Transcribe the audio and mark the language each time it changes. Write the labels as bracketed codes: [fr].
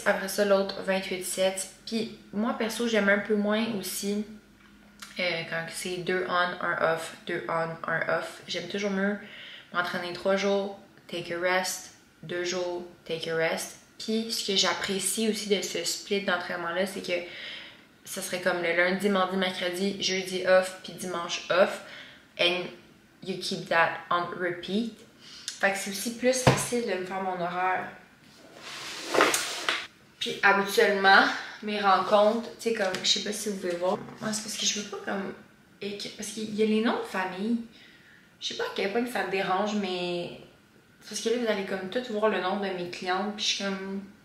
[fr] Après ça, l'autre, 28 sets. Puis moi, perso, j'aime un peu moins aussi quand c'est 2 on, 1 off, 2 on, 1 off. J'aime toujours mieux m'entraîner 3 jours, [en] take a rest, [fr] 2 jours, take a rest. Puis ce que j'apprécie aussi de ce split d'entraînement-là, c'est que ça serait comme le lundi, mardi, mercredi, jeudi off, puis dimanche off. [en] And you keep that on repeat. [fr] Fait que c'est aussi plus facile de me faire mon horaire. Puis habituellement, mes rencontres, tu sais, comme, je sais pas si vous pouvez voir. Moi, c'est parce que je veux pas comme... Parce qu'il y a les noms de famille. Je sais pas à quel point que ça me dérange, mais... Parce que là, vous allez comme tout voir le nom de mes clientes, puis je suis comme...